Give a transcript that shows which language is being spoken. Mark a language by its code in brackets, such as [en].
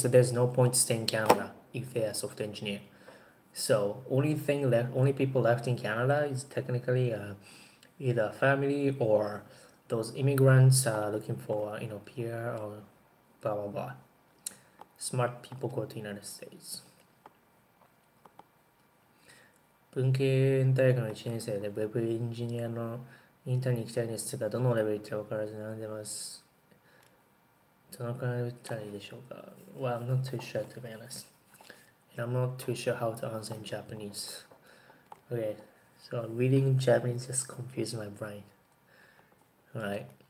[en] So there's no point staying in Canada if they're a software engineer. So only people left in Canada is technically either family or those immigrants looking for PR or blah blah blah. Smart people go to United States. [ja] 文系大学の1年生でウェブエンジニアのインターンに行きたいんですが、どのレベルか分からず悩んでます。どのくらい打ったらいいでしょうか [en] Well, I'm not too sure to be honest. And I'm not too sure how to answer in Japanese. Okay, so reading Japanese just confused my brain. Alright.